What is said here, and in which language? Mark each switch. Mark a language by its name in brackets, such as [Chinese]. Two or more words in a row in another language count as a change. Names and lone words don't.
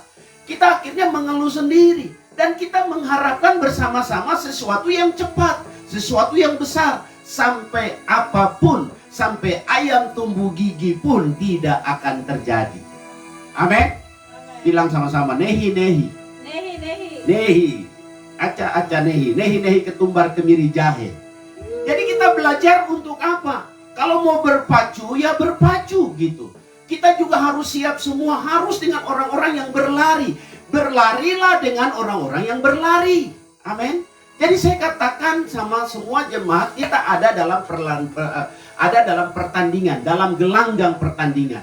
[Indonesian] Kita akhirnya mengeluh sendiri. Dan kita mengharapkan bersama-sama sesuatu yang cepat, sesuatu yang besar. Sampai apapun, sampai ayam tumbuh gigi pun tidak akan terjadi. Amin. Bilang sama-sama, [Hindi] नहीं, नहीं. नहीं, नहीं. नहीं। अच्छा-अच्छा नहीं। नहीं-नहीं [Indonesian] ketumbar kemiri jahe. Jadi kita belajar untuk apa? Kalau mau berpacu, ya berpacu gitu. Kita juga harus siap semua, harus dengan orang-orang yang berlari. Berlarilah dengan orang-orang yang berlari. Amin. Jadi saya katakan sama semua jemaat, kita ada dalam pertandingan, dalam gelanggang pertandingan.